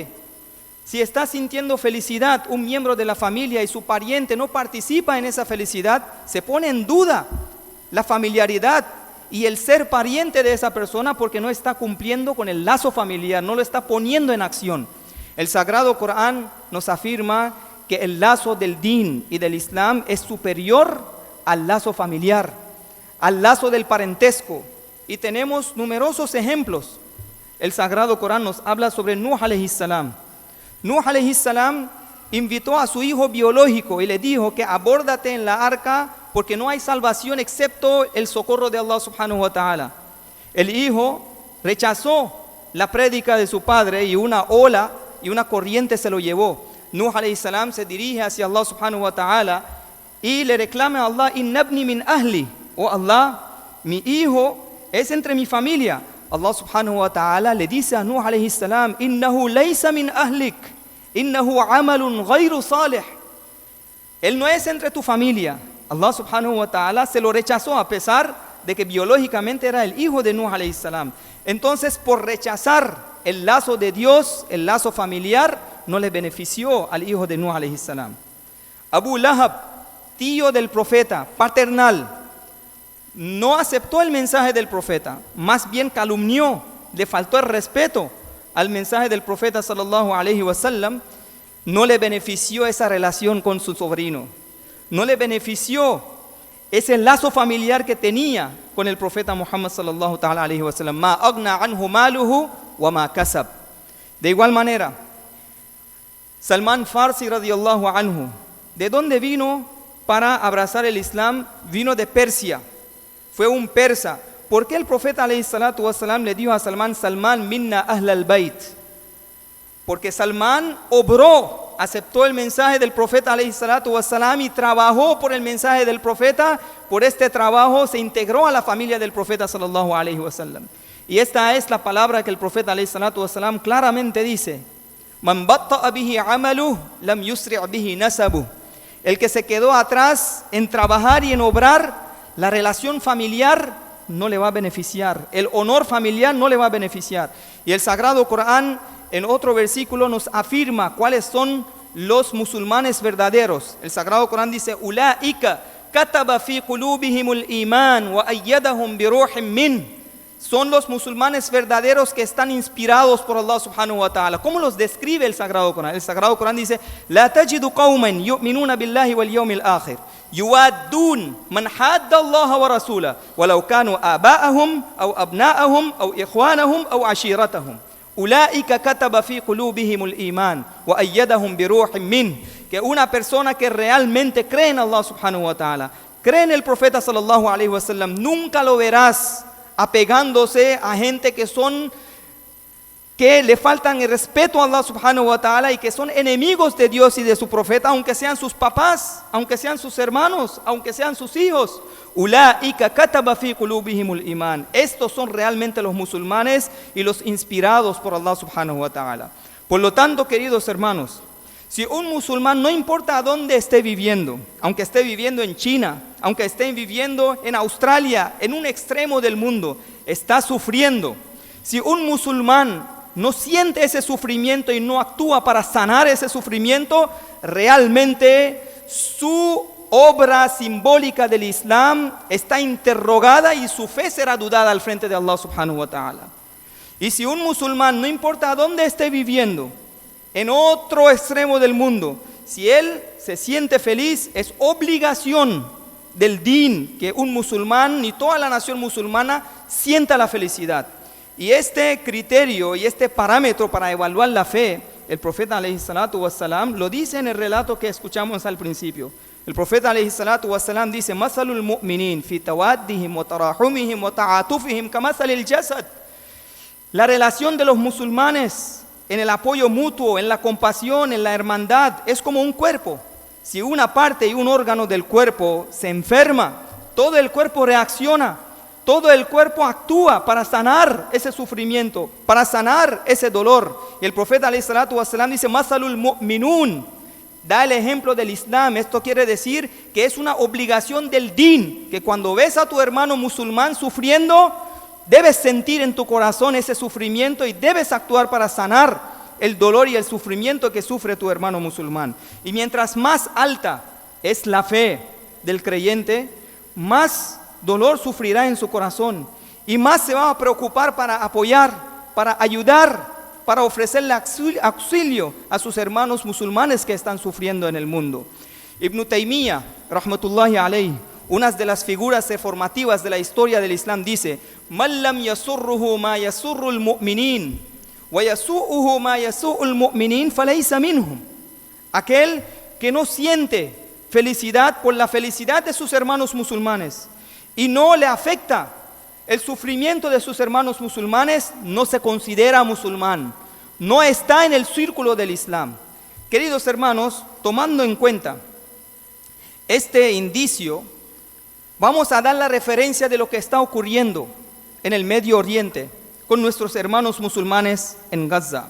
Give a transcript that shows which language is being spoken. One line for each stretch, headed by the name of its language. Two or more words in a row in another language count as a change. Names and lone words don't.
Spanish: Si está sintiendo felicidad un miembro de la familia y su pariente no participa en esa felicidad, se pone en duda la familiaridad y el ser pariente de esa persona porque no está cumpliendo con el lazo familiar, no lo está poniendo en acción. El Sagrado Corán nos afirma que el lazo del din y del Islam es superior al lazo familiar, al lazo del parentesco. Y tenemos numerosos ejemplos. El Sagrado Corán nos habla sobre Nuh
Arabic: عليه السلام.
Spanish: Nuh
Arabic: عليه السلام
Spanish: invitó a su hijo biológico y le dijo que abórdate en la arca porque no hay salvación excepto el socorro de Allah
Arabic: سبحانه وتعالى.
Spanish: El hijo rechazó la prédica de su padre y una ola y una corriente se lo llevó. Nuh
Arabic: عليه السلام
Spanish: se dirige hacia Allah
Arabic: سبحانه وتعالى
Spanish: y le reclama a Allah:
Arabic: إن ابني من أهلي,
Spanish: oh Allah, mi hijo es entre mi familia. Allah
Arabic: سبحانه وتعالى
Spanish: le dice a Nuh
Arabic: عليه السلام: إنه ليس من أهلك إنه عمل غير صالح.
Spanish: Él no es entre tu familia. Allah
Arabic: سبحانه وتعالى
Spanish: se lo rechazó a pesar de que biológicamente era el hijo de Nuh
Arabic: عليه السلام.
Spanish: Entonces, por rechazar el lazo de Dios, el lazo familiar, no le benefició al hijo de Nuh
Arabic: عليه السلام.
Spanish: Abu Lahab, tío del profeta, paternal, no aceptó el mensaje del profeta, más bien calumnió, le faltó el respeto al mensaje del profeta
Arabic: صلى الله عليه وسلم.
Spanish: No le benefició esa relación con su sobrino, no le benefició ese lazo familiar que tenía con el profeta Muhammad
Arabic: صلى الله تعالى عليه وسلم. ما أغنى عنه ماله وما كسب.
Spanish: De igual manera, Salman Farsi
Arabic: رضي الله عنه,
Spanish: ¿de dónde vino para abrazar el Islam? Vino de Persia. Fue un persa. ¿Por qué el profeta
Arabic: عليه الصلاة والسلام
Spanish: le dijo a Salman: Salman
Arabic: منا أهل البيت?
Spanish: Porque Salman obró, aceptó el mensaje del profeta
Arabic: عليه الصلاة والسلام
Spanish: y trabajó por el mensaje del profeta. Por este trabajo se integró a la familia del profeta
Arabic: صلى الله عليه وسلم.
Spanish: Y esta es la palabra que el profeta
Arabic: عليه الصلاة والسلام
Spanish: claramente dice:
Arabic: من بطأ به عمله لم يسرع به نسبه.
Spanish: El que se quedó atrás en trabajar y en obrar, la relación familiar no le va a beneficiar, el honor familiar no le va a beneficiar. Y el Sagrado Corán en otro versículo nos afirma cuáles son los musulmanes verdaderos. El Sagrado Corán dice:
Arabic: أولئك كتب في قلوبهم الإيمان وأيدهم بروح من.
Spanish: Son los musulmanes verdaderos que están inspirados por Allah
Arabic: سبحانه وتعالى.
Spanish: ¿Cómo los describe el Sagrado Corán? El Sagrado Corán dice:
Arabic: لا تجد قوما يؤمنون بالله واليوم الآخر يوادون من حاد الله ورسوله ولو كانوا آباءهم أو أبناءهم أو إخوانهم أو عشيرتهم أولئك كتب في قلوبهم الإيمان وأيدهم بروح من.
Spanish: Que una persona que realmente cree en Allah
Arabic: سبحانه وتعالى,
Spanish: cree en el profeta
Arabic: صلى الله عليه وسلم,
Spanish: nunca lo verás apegándose a gente que le faltan el respeto a Allah
Arabic: سبحانه وتعالى
Spanish: y que son enemigos de Dios y de su profeta, aunque sean sus papás, aunque sean sus hermanos, aunque sean sus hijos.
Arabic: أولئك كتب في قلوبهم الإيمان.
Spanish: Estos son realmente los musulmanes y los inspirados por Allah
Arabic: سبحانه وتعالى.
Spanish: Por lo tanto, queridos hermanos, si un musulmán, no importa a dónde esté viviendo, aunque esté viviendo en China, aunque esté viviendo en Australia, en un extremo del mundo, está sufriendo. Si un musulmán no siente ese sufrimiento y no actúa para sanar ese sufrimiento, realmente su obra simbólica del Islam está interrogada y su fe será dudada al frente de Allah
Arabic: سبحانه وتعالى.
Spanish: Y si un musulmán, no importa a dónde esté viviendo, en otro extremo del mundo, si él se siente feliz, es obligación del din que un musulmán y toda la nación musulmana sienta la felicidad. Y este criterio y este parámetro para evaluar la fe el profeta
Arabic: عليه الصلاة والسلام
Spanish: lo dice en el relato que escuchamos al principio. El profeta
Arabic: عليه الصلاة والسلام
Spanish: dice:
Arabic: "مثل المؤمنين في توادهم وتراحمهم وتعاطفهم كمثل الجسد."
Spanish: La relación de los musulmanes en el apoyo mutuo, en la compasión, en la hermandad, es como un cuerpo. Si una parte y un órgano del cuerpo se enferma, todo el cuerpo reacciona, todo el cuerpo actúa para sanar ese sufrimiento, para sanar ese dolor. Y el profeta
Arabic: عليه الصلاة والسلام
Spanish: dice:
Arabic: "مثل المؤمنون",
Spanish: da el ejemplo del Islam. Esto quiere decir que es una obligación del din, que cuando ves a tu hermano musulmán sufriendo, debes sentir en tu corazón ese sufrimiento y debes actuar para sanar el dolor y el sufrimiento que sufre tu hermano musulmán. Y mientras más alta es la fe del creyente, más dolor sufrirá en su corazón y más se va a preocupar para apoyar, para ayudar, para ofrecerle auxilio a sus hermanos musulmanes que están sufriendo en el mundo. Ibn Taymiyyah,
Arabic: رحمة الله عليه,
Spanish: una de las figuras reformativas de la historia del Islam, dice:
Arabic: "من لم يسره ما يسر المؤمنين ويسوءه ما يسوء المؤمنين فليس منهم."
Spanish: Aquel que no siente felicidad por la felicidad de sus hermanos musulmanes y no le afecta el sufrimiento de sus hermanos musulmanes, no se considera musulmán, no está en el círculo del Islam. Queridos hermanos, tomando en cuenta este indicio, vamos a dar la referencia de lo que está ocurriendo en el Medio Oriente con nuestros hermanos musulmanes en Gaza.